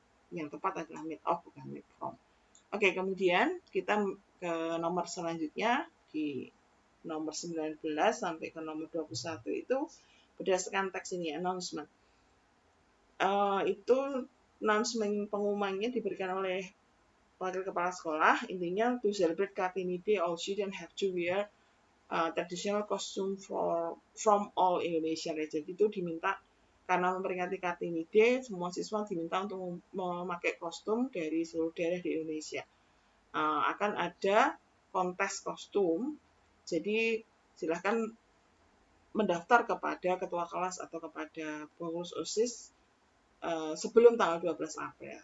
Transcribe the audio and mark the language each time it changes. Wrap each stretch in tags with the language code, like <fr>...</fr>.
<id>Yang tepat adalah made of, bukan made from. Oke, kemudian kita ke nomor selanjutnya di nomor 19 sampai ke nomor 21 itu berdasarkan teks ini announcement. Itu announcement pengumumannya diberikan oleh wakil kepala sekolah.</id> <en>Intinya to celebrate Kartini Day, all students have to wear traditional costume from all Indonesia.</en> <id>Jadi itu diminta karena memperingati Kartini Day, semua siswa diminta untuk memakai kostum dari seluruh daerah di Indonesia. Akan ada kontes kostum, jadi silahkan mendaftar kepada ketua kelas atau kepada pengurus OSIS sebelum tanggal 12 April.</id>